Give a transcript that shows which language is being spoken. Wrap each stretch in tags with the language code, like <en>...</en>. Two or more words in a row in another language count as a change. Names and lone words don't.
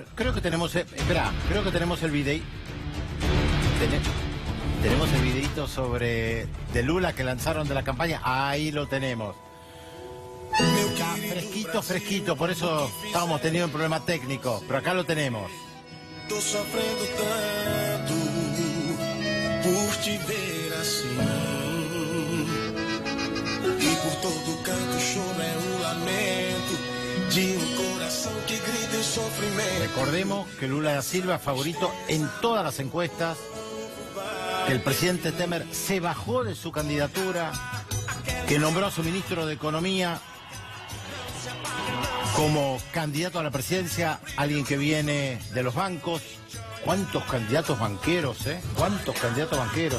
<es>Creo que tenemos, creo que tenemos el video. Tenemos el videito de Lula que lanzaron de la campaña, ahí lo tenemos. Está fresquito, fresquito, por eso estábamos teniendo un problema técnico, pero acá lo tenemos.</es> <pt>Tô sofrendo tanto por te ver assim, e por todo canto choro é lamento de coração que grita em sofrimento.</pt> <es>Recordemos que Lula da Silva es favorito en todas las encuestas, que el presidente Temer se bajó de su candidatura, que nombró a su ministro de Economía como candidato a la presidencia, alguien que viene de los bancos. ¿Cuántos candidatos banqueros, ¿Cuántos candidatos banqueros?</es>